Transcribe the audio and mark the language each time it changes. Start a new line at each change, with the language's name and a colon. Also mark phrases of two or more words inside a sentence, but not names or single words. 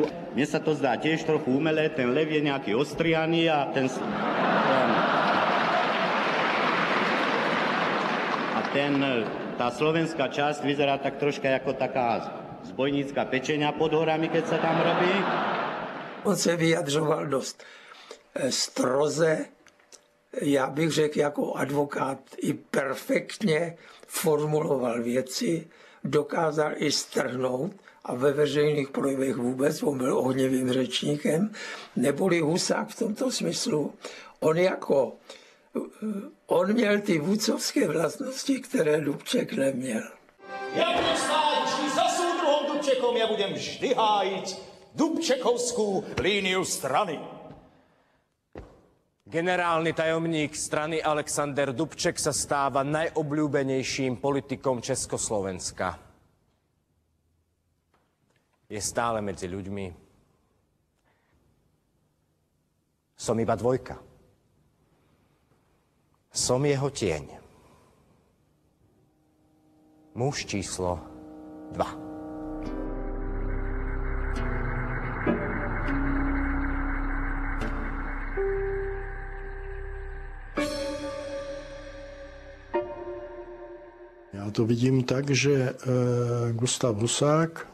Slovak: Mne sa to zdá tiež trochu umelé, ten lev je nejaký ostrianý a tá slovenská časť vyzerá tak troška ako taká zbojnícka pečenia pod horami, keď sa tam robí.
Czech: On se vyjadřoval dost stroze, já bych řekl jako advokát i perfektně formuloval věci, dokázal i strhnout a ve veřejných projevech vůbec, on byl ohnivým řečníkem, neboli Husák v tomto smyslu. On měl ty vůdcovské vlastnosti, které Dubček neměl.
Slovak: Ja budem stáť vždy za súdruhom Dubčekom, ja budem vždy hájiť Dubčekovskú líniu strany. Generálny tajomník strany Alexander Dubček sa stáva najobľúbenejším politikom Československa. Je stále medzi ľuďmi. Som iba dvojka. Som jeho tieň. Muž číslo 2.
Czech: Já to vidím tak, že Gustav Husák